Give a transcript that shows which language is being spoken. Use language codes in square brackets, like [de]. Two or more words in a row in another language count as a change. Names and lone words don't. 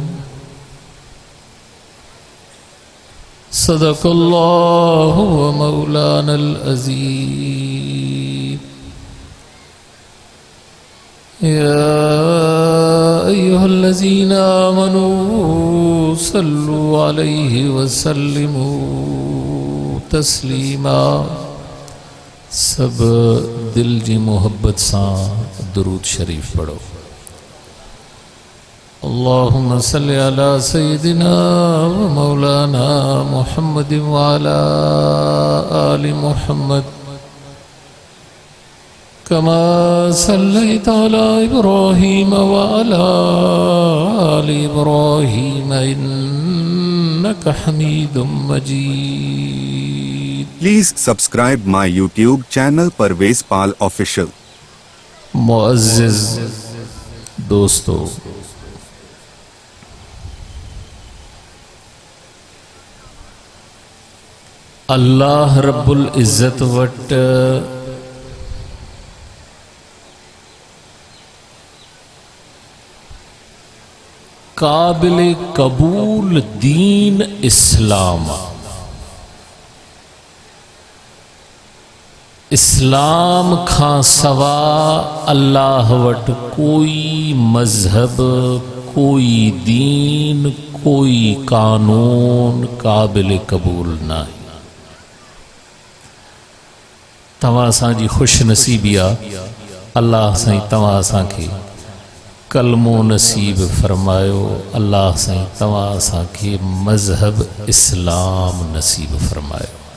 [ar] صدق الله ومولانا العظيم. يا أيها الذين آمنوا صلوا عليه وسلموا تسليما. [sd] सब दिल जी मोहब्बत सां दुरूद शरीफ पढ़ो। [ar] اللهم صل على سيدنا ومولانا محمد وعلى آل محمد كما صليت على إبراهيم وعلى آل إبراهيم إنك حميد مجيد. [en] Please subscribe my YouTube channel Parvez Pal Official। [sd] मुअज़्ज़िज़ दोस्तों, अल्लाह रब्बुल इज़्ज़त वट काबिल कबूल दीन इस्लाम। इस्लाम खां सवा अल्लाह वट कोई मजहब, कोई दीन, कोई कानून काबिल कबूल नहीं। तव्हां असांजी खुश नसीबी आ अल्लाह साईं तव्हां असांखे कलमो नसीब फरमायो। अल्लाह साईं तव्हां असांखे मजहब इस्लाम नसीब फरमायो।